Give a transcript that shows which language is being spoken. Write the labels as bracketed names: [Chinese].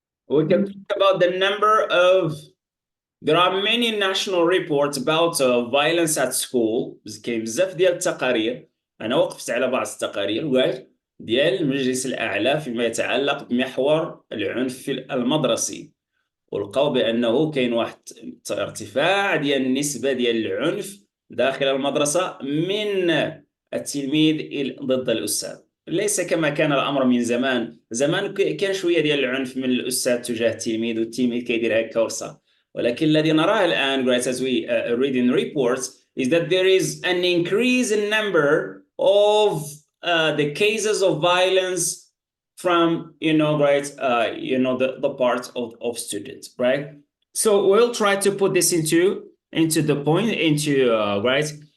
[English] We can talk about the number of, there are many national reports about violence at school. [Arabic] كاين بزاف ديال التقارير، أنا وقفت على بعض التقارير ديال المجلس الأعلى فيما يتعلق بمحور العنف المدرسي، ولقاو بأنه كاين واحد ارتفاع ديال النسبة ديال العنف داخل المدرسة من التلميذ ضد الأستاذ. ليس كما كان الأمر من زمان كان شوية ديال العنف من الأستاذ تجاه التلميذ، والتلميذ كيدير هكا ورصة. ولكن الذي نراه الآن, [English] as we read in reports, is that there is an increase in number of the cases of violence from, the part of students, right? So we'll try to put this into the point, right?